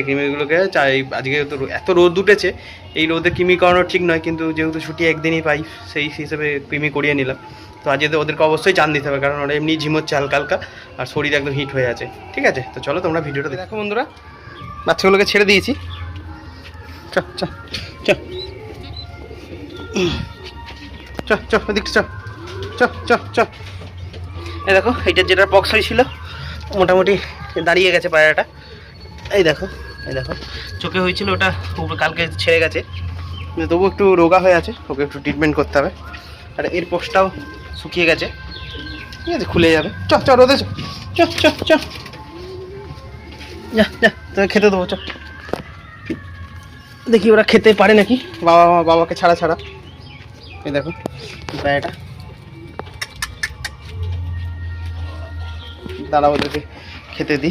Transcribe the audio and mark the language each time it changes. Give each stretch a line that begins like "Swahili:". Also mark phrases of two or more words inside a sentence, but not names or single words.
Bangla: কৃমিগুলোকে চাই আজকে তো এত রোদ উঠেছে, এই রোদে কৃমি করানো ঠিক নয়, কিন্তু যেহেতু ছুটি একদিনই পাই সেই হিসেবে কৃমি করিয়ে নিলাম। তো আজকে ওদেরকে অবশ্যই চান দিতে হবে, কারণ ওরা এমনি ঝিমোচ্ছে হালকা হালকা, আর শরীর একদম হিট হয়ে আছে, ঠিক আছে? তো চলো তোমরা ভিডিওটা দেখো। বন্ধুরা, বাচ্চাগুলোকে ছেড়ে দিয়েছি। চ চ চ চ চ ওদিকটা চ চ চ চ। এই দেখো, এইটার যেটা পক্স হয়েছিল মোটামুটি দাঁড়িয়ে গেছে পায়রাটা। এই দেখো, এই দেখো, চোখে হয়েছিল ওটা কালকে ছেড়ে গেছে, তবু একটু রোগা হয়ে আছে, ওকে একটু ট্রিটমেন্ট করতে হবে। আর এর পোস্টটাও শুকিয়ে গেছে, ঠিক আছে? খুলে যাবে। চ চ রোদে চ চ চ চ, যা যা তোকে খেতে দেবো। চ দেখি ওরা খেতে পারে নাকি, বাবাকে ছাড়া ছাড়া। এই দেখো পায়রাটা, দাঁড়া ওদেরকে খেতে দিই।